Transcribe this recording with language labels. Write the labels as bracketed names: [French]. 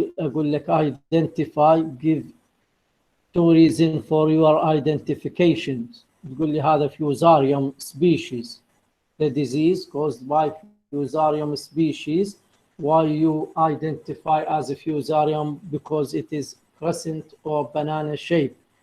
[Arabic] أقول لك [English] identify, give 2 reasons for your identifications. [Arabic] تقول لي هذا fusarium species. [English] The disease caused by fusarium species. Why you identify as a fusarium? Because it is crescent or banana shape.